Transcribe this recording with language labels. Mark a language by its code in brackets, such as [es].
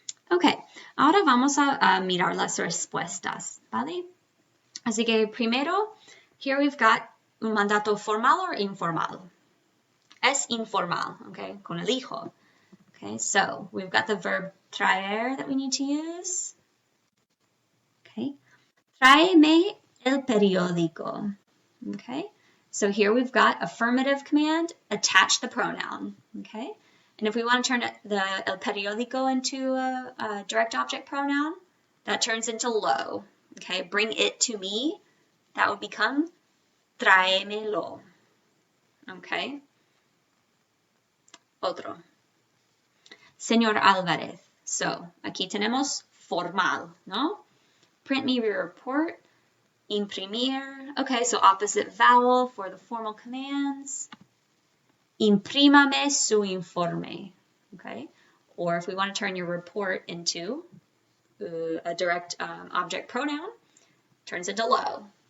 [es] Okay, ahora vamos a mirar las respuestas, ¿vale? Así que primero, [en] here we've got [es] un mandato [en] formal or informal. [es] Es informal, okay, con el hijo. [en] Okay, so we've got the verb traer that we need to use. [es] Okay, tráeme el periódico. [en] Okay, so here we've got affirmative command, attach the pronoun. Okay, and if we want to turn [es] el periódico [en] into a direct object pronoun, that turns into lo. Okay, bring it to me. That would become tráemelo. [es] Okay. Otro. Señor Álvarez. So, aquí tenemos formal, ¿no? [en] Print me your report. Imprimir. Okay, so opposite vowel for the formal commands. [es] Imprímame su informe. [en] Okay, or if we want to turn your report into a direct object pronoun, turns into lo.